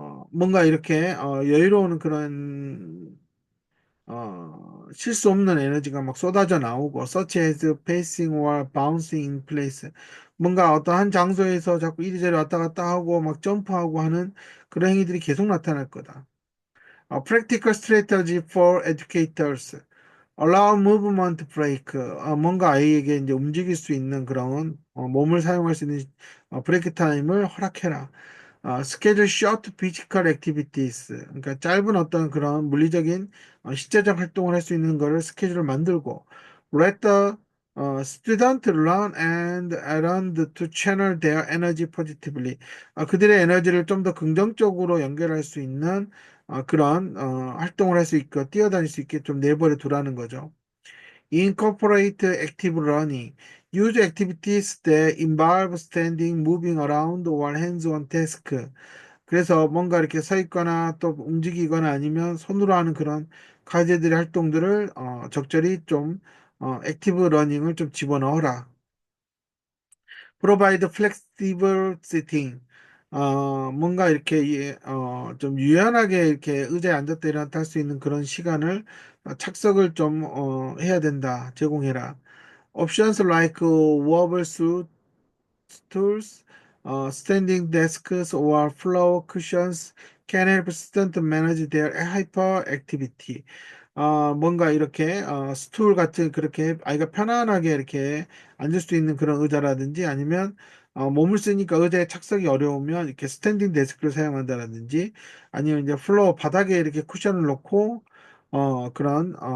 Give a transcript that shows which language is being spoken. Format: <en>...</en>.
<ko>뭔가 이렇게 여유로운 그런 쉴 수 없는 에너지가 막 쏟아져 나오고</ko> <en>such as pacing or bouncing in place</en> <ko>뭔가 어떤 한 장소에서 자꾸 이리저리 왔다 갔다 하고 막 점프하고 하는 그런 행위들이 계속 나타날 거다.</ko> <en>practical strategy for educators allow movement break.</en> <ko>뭔가 아이에게 이제 움직일 수 있는 그런 몸을 사용할 수 있는 브레이크 타임을 허락해라.</ko> <en>schedule short physical activities.</en> <ko>그러니까 짧은 어떤 그런 물리적인 신체적 활동을 할 수 있는 거를 스케줄을 만들고</ko> <en>let the student learn and around to channel their energy positively.</en> <ko>그들의 에너지를 좀 더 긍정적으로 연결할 수 있는 그런 활동을 할 수 있고 뛰어다닐 수 있게 좀 내버려 두라는 거죠.</ko> <en>Incorporate active learning. Use activities that involve standing, moving around, or hands-on task.</en> <ko>그래서 뭔가 이렇게 서 있거나 또 움직이거나 아니면 손으로 하는 그런 과제들의 활동들을 적절히 좀 액티브 러닝을 좀 집어넣어라.</ko> <en>Provide flexible sitting.</en> <ko>뭔가 이렇게 좀 유연하게 이렇게 의자에 앉았다 일어났다 할 수 있는 그런 시간을 착석을 좀 해야 된다. 제공해라.</ko> <en>Options like wobble stools, standing desks, or floor cushions can help students manage their hyperactivity.</en> <ko>뭔가 이렇게 스툴 같은 그렇게 아이가 편안하게 이렇게 앉을 수 있는 그런 의자라든지 아니면 몸을 쓰니까 의자에 착석이 어려우면 이렇게 스탠딩 데스크를 사용한다라든지 아니면 이제 플로어 바닥에 이렇게 쿠션을 놓고 그런</ko>